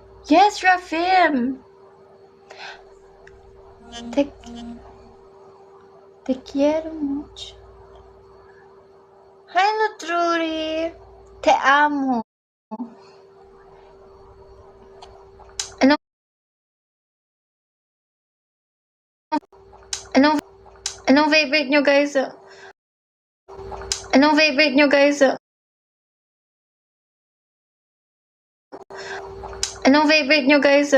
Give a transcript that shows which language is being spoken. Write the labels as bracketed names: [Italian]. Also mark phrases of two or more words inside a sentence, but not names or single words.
[English] Yes, Rafim. [Spanish] Te quiero mucho. Hi, Nutruri. Te amo. [Filipino] Anong, anong, anong favorite nyo, guys? Anong favorite nyo, guys? Anong favorite nyo, guys?